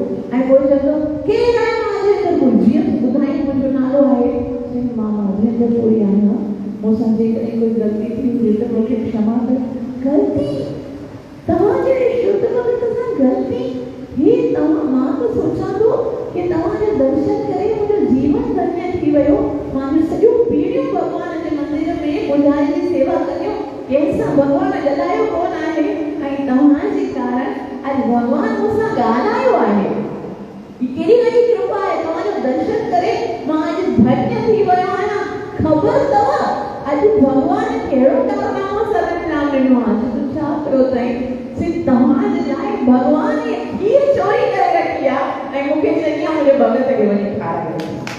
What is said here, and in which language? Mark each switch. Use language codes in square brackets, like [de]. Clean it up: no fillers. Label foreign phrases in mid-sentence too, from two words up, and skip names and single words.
[sd] ऐं पोइ चवंदो, केरु आहे माधवेंद्रपुरी, जीअं ॿुधाई मुंहिंजो नालो आहे, मां माधवेंद्रपुरी आहियां, मूंसां जेकॾहिं कोई ग़लती थी हुजे त मूंखे क्षमा कर। ग़लती? तव्हां जहिड़े शुद्ध भगत सां ग़लती? हे तव्हां, मां त सोचां थो कि तव्हांजो दर्शन करे मुंहिंजो जीवन धन्य थी वियो, मुंहिंजो सॼो पीढ़ियूं भगवान जे मंदिर में पुजारी जी सेवा करियो, कंहिंसां भगवान ॻाल्हायो कोन आहे, ऐं तव्हांजे कारण अॼु भगवान मूंसां ॻाल्हायो आहे। ही कहिड़ी वॾी कृपा आहे, तव्हांजो दर्शन करे मां अॼु धन्य थी वियो आहियां। ख़बर अथव अॼु भगवान कहिड़ो कारनामो सभिनि नाम ॾिनो आहे, तूं छा कयो अथई, सिर्फ़ु तव्हांजे लाइ भगवान इहे खीर चोरी करे रखी आहे ऐं मूंखे चई आहे मुंहिंजे भगत खे वञी खारायो।